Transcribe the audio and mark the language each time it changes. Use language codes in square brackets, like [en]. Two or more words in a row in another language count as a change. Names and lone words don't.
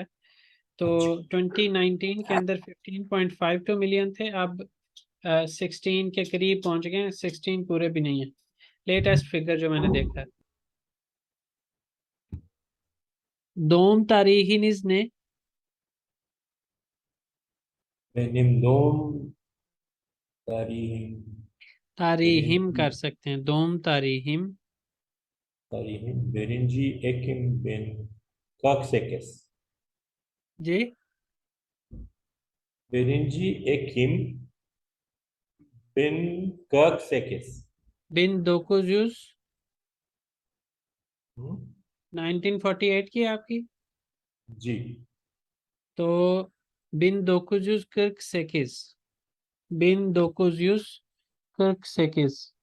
[hi] तो 2019 के अंदर 15.52 मिलियन थे, अब 16 के करीब पहुंच गए हैं। 16 पूरे भी नहीं है, लेटेस्ट फिगर जो मैंने देखा है। [tr] Doğum tarihiniz ne, Benim doğum tarihim, तारीहिम birinci [hi] कर सकते हैं, [tr] doğum tarihim. tarihim 1. Ekim 1048. [hi] जी [tr] 1. Ekim 1048. bin dokuz yüz Hı? [hi] 1948 की है आपकी, जी। तो [tr] bin dokuz yüz [hi] 48, [tr] bin dokuz yüz [hi] 48।